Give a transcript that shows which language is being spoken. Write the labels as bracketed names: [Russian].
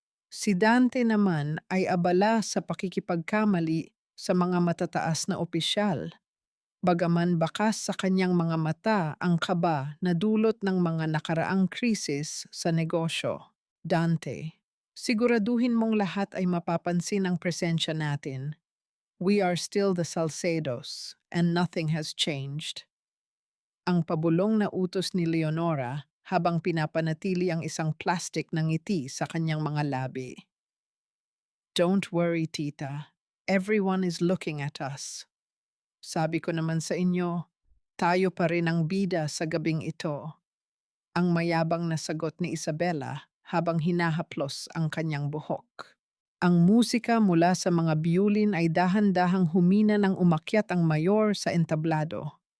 [Filipino] Si Dante naman ay abala sa pakikipagkamali sa mga matataas na opisyal. Bagaman bakas sa kanyang mga mata ang kaba na dulot ng mga nakaraang krisis sa negosyo. Dante, siguraduhin mong lahat ay mapapansin ang presensya natin. [English] We are still the Salcedos, and nothing has changed. [Filipino] Ang pabulong na utos ni Leonora habang pinapanatili ang isang plastic na ngiti sa kanyang mga labi. [English] Don't worry, tita. Everyone is looking at us. [Filipino] Sabi ko naman sa inyo, tayo pa rin ang bida sa gabing ito. Ang mayabang na sagot ni Isabella habang hinahaplos ang kanyang buhok. Ang musika mula sa mga biyulin ay dahan-dahang humina nang umakyat ang mayor sa entablado.